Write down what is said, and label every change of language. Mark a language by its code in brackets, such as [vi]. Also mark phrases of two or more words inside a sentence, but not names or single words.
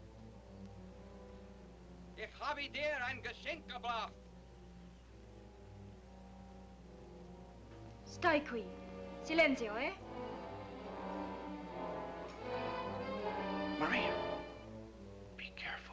[de] Ich habe dir ein Geschenk gebracht. [it] Stai qui. Silenzio, eh? Maria, [en] be careful.